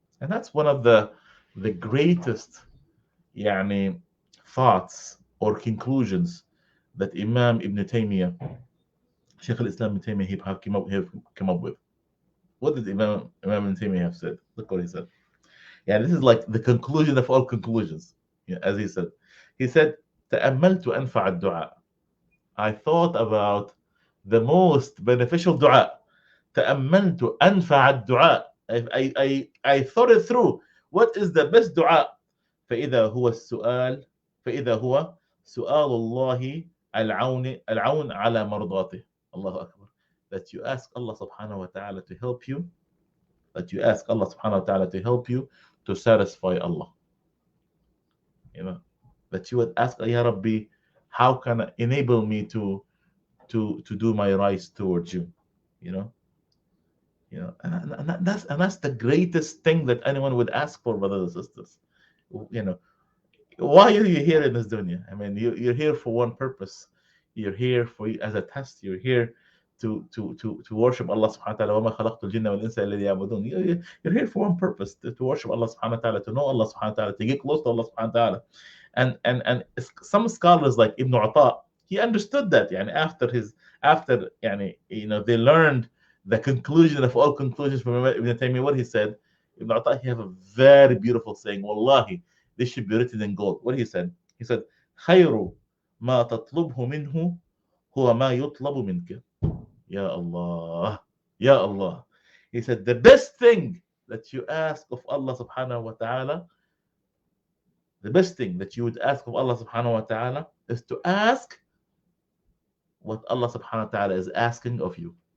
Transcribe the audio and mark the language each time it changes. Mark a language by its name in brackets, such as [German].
[English] And that's one of the greatest يعني, thoughts or conclusions that Imam Ibn Taymiyyah, Sheikh al-Islam Ibn Taymiyyah, have come up with. What did Imam Ibn Taymiyyah have said? Look what he said. Yeah, this is like the conclusion of all conclusions. Yeah, as he said. He said, [Arabic] تأملت أنفع الدعاء. [English] I thought about the most beneficial dua. [Arabic] تأملت أنفع الدعاء. [English] I thought it through. What is the best dua? [Arabic] فإذا هو السؤال فإذا هو سؤال الله العون على مرضاته. الله أكبر. [English] That you ask Allah subhanahu wa ta'ala to help you. That you ask Allah subhanahu wa ta'ala to help you to satisfy Allah. You know, that you would ask, Ya Rabbi, how can I enable me to do my rights towards you? You know, and that's the greatest thing that anyone would ask for, brothers and sisters. You know, why are you here in this dunya? I mean, you're here for one purpose. You're here for as a test. You're here to worship Allah subhanahu wa ta'ala. [Arabic] وَمَا خَلَقْتُ الْجِنَّ وَالْإِنسَ إِلَّا لِيَعْبُدُونِ. [English] You're here for one purpose, to worship Allah subhanahu wa ta'ala, to know Allah subhanahu wa ta'ala, to get close to Allah subhanahu wa ta'ala. And some scholars like Ibn Ata, he understood that. Yani after yani, they learned the conclusion of all conclusions from Ibn Taymiyyah. What he said, Ibn Ata, he have a very beautiful saying. Wallahi, this should be written in gold. What he said? He said, [Arabic] خير ما تطلبه منه هو ما يطلب منك. Ya Allah, Ya Allah. [English] He said, the best thing that you ask of Allah subhanahu wa ta'ala, the best thing that you would ask of Allah subhanahu wa ta'ala is to ask what Allah subhanahu wa ta'ala is asking of you.